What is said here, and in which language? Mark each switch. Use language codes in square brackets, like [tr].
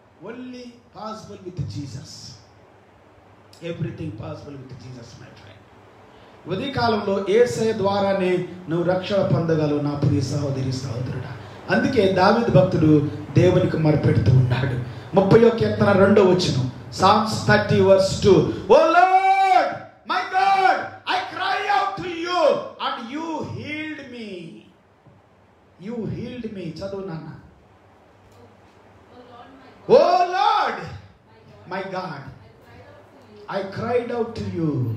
[en] Only possible with Jesus. Everything possible with Jesus, my friend. [te] ఉదయకాలంలో యేసయ్య ద్వారానే నువ్వు రక్షణ పొందగలవు నా ప్రియ సహోదరి సహోదరుడా. అందుకే దావీదు భక్తుడు దేవునికి మొరపెడుతూ ఉన్నాడు. 30వ కీర్తన 2వ వచనం, [en] Psalms 30 verse 2. Oh Lord, my God, I cry out to you and you healed me. You healed me. [te] చదువు నాన్న. [en] Oh Lord, my God, I cried out to you.